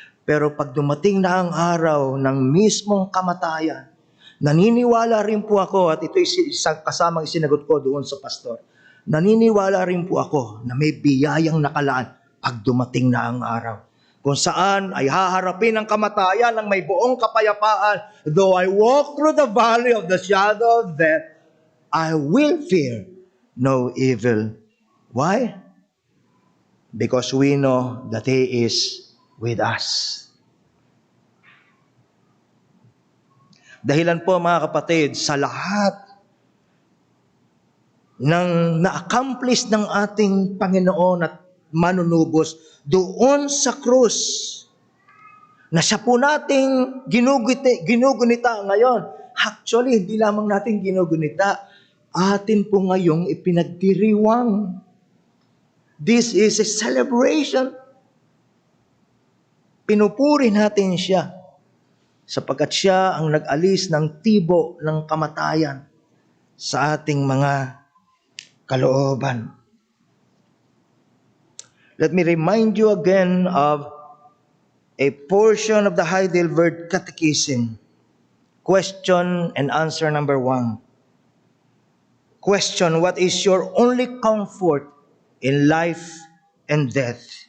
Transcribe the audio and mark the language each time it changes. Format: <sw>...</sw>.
<tl>Pero pag dumating na ang araw ng mismong kamatayan, naniniwala rin po ako, at ito isang kasamang isinagot ko doon sa pastor, naniniwala rin po ako na may biyayang nakalaan pag dumating na ang araw, kung saan ay haharapin ang kamatayan ng may buong kapayapaan.</tl> <en>Though I walk through the valley of the shadow of death, I will fear no evil. Why? Because we know that He is with us.</en> <tl>Dahilan po mga kapatid, sa lahat ng na-accomplish ng ating Panginoon at manunubos doon sa krus, na siya po nating ginugunita ngayon. Actually, hindi lamang natin ginugunita, atin po ngayong ipinagdiriwang.</tl> <en>This is a celebration.</en> <tl>Pinupuri natin siya sapagkat siya ang nag-alis ng tibo ng kamatayan sa ating mga kalooban.</tl> <en>Let me remind you again of a portion of the Heidelberg Catechism. Question and answer number 1. Question: what is your only comfort in life and death?</en>